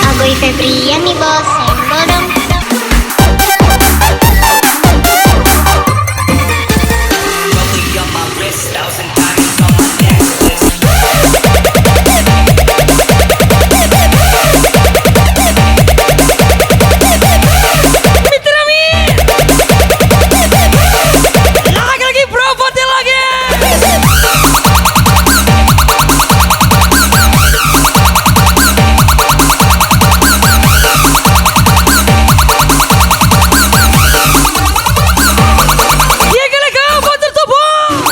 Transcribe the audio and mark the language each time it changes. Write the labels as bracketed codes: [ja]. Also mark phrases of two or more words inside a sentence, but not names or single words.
[id] Agoy Febrian nih bos, senggol dong. [en] Rolling up my wrist, 1,000 diamonds on my necklace. [id] Mitra Mi. Lagi bro, foto lagi. Dia gelegar, foto tubuh.